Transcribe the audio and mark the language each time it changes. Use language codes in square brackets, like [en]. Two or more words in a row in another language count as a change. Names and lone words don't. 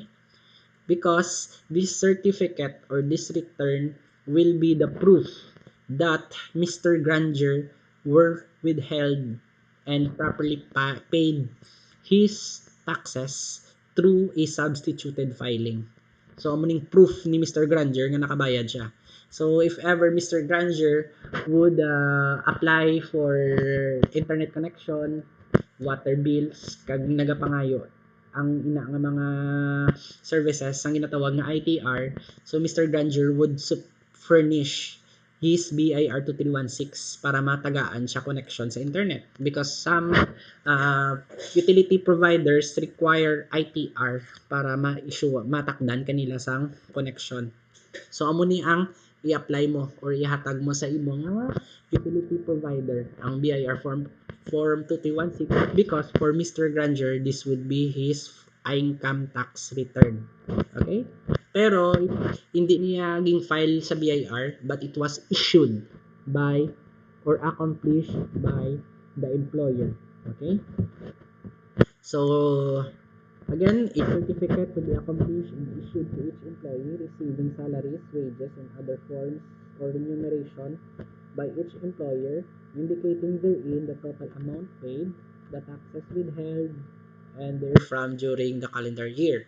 [en] Because this certificate or this return will be the proof that Mr. Granger were withheld and properly paid his taxes through a substituted filing. So, [hil] amuning proof ni Mr. Granger nga nakabayad siya. [en] So, if ever Mr. Granger would apply for internet connection, water bills, [hil] kag nagapangayo, ang ina nga mga services ang ginatawag na ITR, [en] so Mr. Granger would furnish his BIR 2316 [hil] para matagaan siya connection sa internet [en] because some utility providers require ITR [hil] para ma-issue matakdan kanila sang connection. So amo ni ang i-apply mo or ihatag mo sa imong [en] utility provider [hil] ang BIR form 2316 [en] because for Mr. Granger this would be his income tax return. Okay? [hil] Pero hindi niya ging file sa BIR [en] but it was issued by or accomplished by the employer. Okay? So again, a certificate to be accomplished and issued to each employee receiving salaries, wages, and other forms or remuneration by each employer, indicating therein the total amount paid, the taxes withheld, and therefrom during the calendar year.